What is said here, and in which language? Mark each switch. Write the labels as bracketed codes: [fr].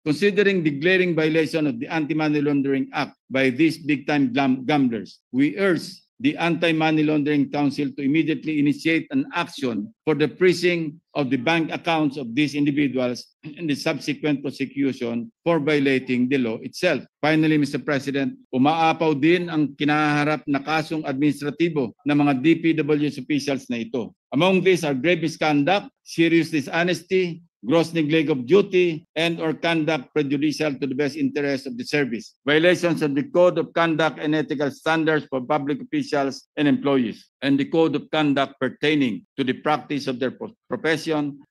[en] Considering the glaring violation of the Anti-Money Laundering Act by these big-time gamblers, we urge the Anti-Money Laundering Council to immediately initiate an action for the freezing of the bank accounts of these individuals and the subsequent prosecution for violating the law itself. Finally, Mr. [tl] President, umaapaw din ang kinaharap na kasong administratibo ng mga DPWH officials na ito. [en] Among these are grave misconduct, serious dishonesty, gross neglect of duty, and or conduct prejudicial to the best interest of the service, violations of the Code of Conduct and Ethical Standards for public officials and employees, and the Code of Conduct pertaining to the practice of their profession,